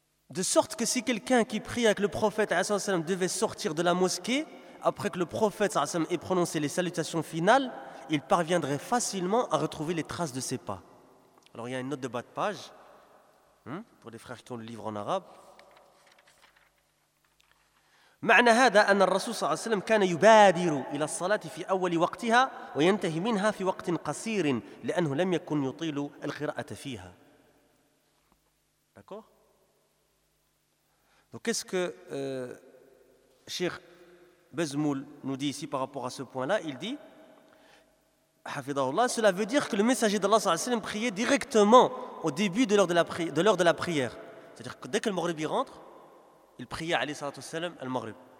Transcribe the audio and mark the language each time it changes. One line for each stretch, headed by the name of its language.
French: De sorte que si quelqu'un qui prie avec le prophète sallam, devait sortir de la mosquée après que le prophète sallam, ait prononcé les salutations finales, il parviendrait facilement à retrouver les traces de ses pas. Alors il y a une note de bas de page pour les frères qui ont le livre en arabe.
Arabic: معنى هذا أن الرسول صلى الله عليه وسلم كان يبادر إلى الصلاة في أول وقتها وينتهي منها في وقت قصير لأنه لم يكن يطيل القراءة فيها.
French: D'accord. Donc qu'est-ce que Cheikh Bezmoul nous dit ici par rapport à ce point-là? Il dit, Hafidahullah, cela veut dire que le messager d'Allah
Arabic: صلى الله عليه وسلم
French: priait directement au début de l'heure de la prière. C'est-à-dire que dès que le Maghribi rentre, il priait,
Arabic: alayhi salatu wassalam,
French: al-Maghrib.